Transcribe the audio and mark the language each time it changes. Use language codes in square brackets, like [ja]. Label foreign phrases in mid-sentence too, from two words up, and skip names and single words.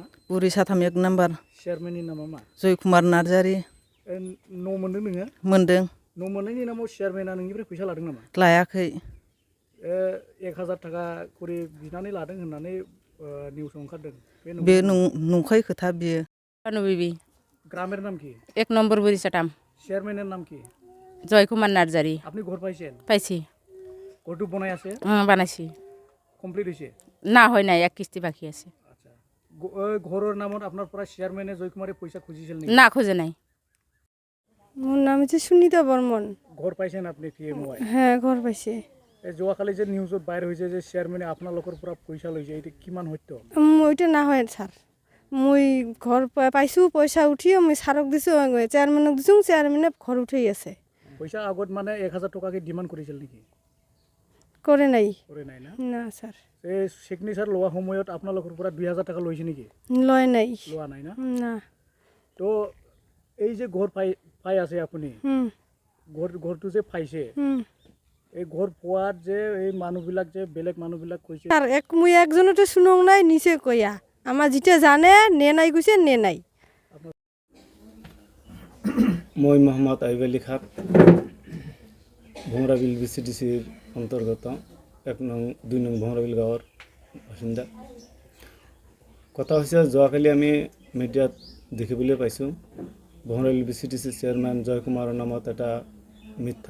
[brx] बुरि साथाम 1 नाम्बार। चेयारमेननि नामा मा? जयकुमार नार्जारी। न' मोनदों नोङो? मोनदों। न' मोननायनि नामाव चेयारमेना नोंनिफ्राय फैसा लादों नामा? लायाखै। 1000 थाखा करि बिनानै लादों होननानै निउसाव ओंखारदों। बे नंखाय खोथा बियो। [bn] গ্রামের নাম কি? 1 নম্বর বুড়ি চাটাম। চেয়ারম্যানের নাম কি? জয়কুমার নার্জারি। আপনি ঘর পাইছেন? পাইছি। ঘরটু বনাই আছে? বানাইছি। কমপ্লিট হয়েছে? না হয় নাই, এক কিস্তি বাকি আছে। আচ্ছা, ঘরের নামত আপনার পরা চেয়ারম্যানে জয়কুমারে পয়সা খুঁজিছিল নাকি? না খোঁজে নাই। মোর নাম হচ্ছে সুনিতা বর্মন। ঘর পাইছেন আপনি PMY? হ্যাঁ, ঘর পাইছে। [as] যোৱাকালি যে নিউজত বাইর হয়েছে যে চেয়ারম্যানে আপোনালোকৰ পৰা পয়সা লৈছে, এটা কিমান সত্য? [bn] ওইটা না হয় স্যার, মুই ঘর পাইছো, পয়সা উঠিয়ে মুই সারক দিছো, চেয়ারম্যানক দিছো, চেয়ারম্যানে ঘর উঠেই আছে। [as] পয়সা আগত মানে 1000 টাকাকে ডিমান্ড কৰিছিল নেকি? [bn] করে নাই। [as] কৰে নাই না? [bn] না স্যার। [as] এই সিগনেচার লোৱা সময়ত আপোনালোকৰ পৰা 2000 টাকা লৈছে নেকি? [bn] লয় নাই। [as] লোৱা নাই না? [bn] না। [as] তো এই যে ঘর পাই আছে আপুনি, ঘরটো যে পাইছে, এই ঘর পোৱাৰ যে এই মানুহবিলাক যে বেলেগ মানুহবিলাক কৈছে, [bn] আর মুই একজনতে শুনং নাই, নিচে কইয়া আমার যেটা জানে নে নাই কইছে নে নাই। [as] মই মোহাম্মদ আইব আলী খান, ভমরাবিল বিসিডিসির অন্তর্গত 2 নং ভমরাবিল গাঁৱৰ বাসিন্দা। কথা হৈছে যোৱাকালি আমি মিডিয়াত দেখিবলৈ পাইছোঁ বহৰাইল BCTC চেয়াৰমেন জয় কুমাৰৰ নামত এটা মিথ্যা